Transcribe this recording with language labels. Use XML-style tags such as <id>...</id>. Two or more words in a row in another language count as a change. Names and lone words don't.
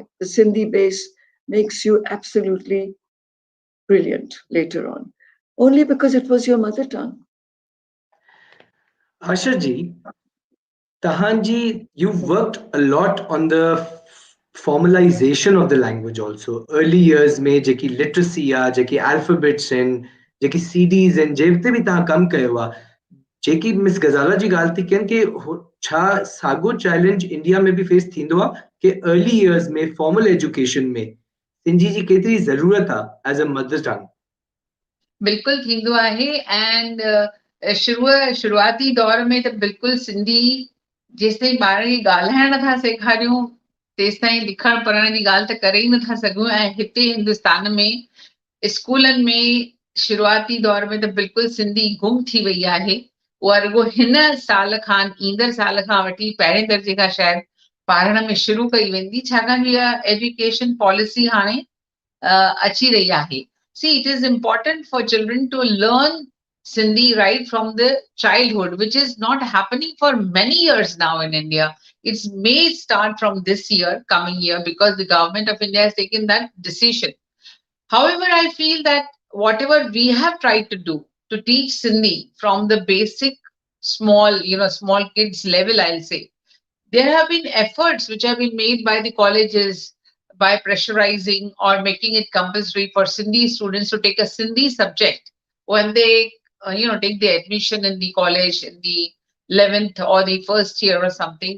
<en>The Sindhi base makes you absolutely brilliant later on, only because it was your mother tongue. Asha ji, Tahanji, you've worked a lot on the formalization of the language also. Early years</en> <sd>में जेकी literacy आ, जेकी</sd> <en>alphabets and</en> <sd>जेकी</sd> <en>CDs and</en> <sd>जेबते भी तहां कम कयो आ, जेकी मिस गजाला जी ॻाल्हि थी कनि कि छा साॻियो चैलेंज इंडिया में बि फेस थींदो आहे कि</sd> <en>early years</en> <sd>में</sd> <en>formal education</en> <sd>में सिंधी जी केतिरी ज़रूरत आहे</sd> <en>as a mother tongue?</en> <sd>बिल्कुलु थींदो आहे एंड शुरूआती दौर में त बिल्कुलु सिंधी जेसिताईं ॿार खे ॻाल्हाइण नथा सेखारियूं तेसिताईं लिखण पढ़ण जी ॻाल्हि त करे ई नथा सघूं। ऐं हिते हिंदुस्तान में स्कूलनि में शुरूआती दौर में त बिल्कुलु सिंधी गुम थी वई आहे। उहा रुॻो हिन साल खां ईंदड़ साल खां वठी पहिरें दर्जे खां शायदि पढ़ण में शुरू कई वेंदी, छाकाणि इहा</sd> <en>education policy</en> <sd>हाणे अची रही आहे।</sd> <en>See, it is important for children to learn Sindhi right from the childhood, which is not happening for many years now in India. It may start from this year, coming year, because the government of India has taken that decision. However, I feel that whatever we have tried to do to teach Sindhi from the basic small kids level, I'll say, there have been efforts which have been made by the colleges by pressurizing or making it compulsory for Sindhi students to take a Sindhi subject when they, take the admission in the college in the 11th or the first year or something.</en>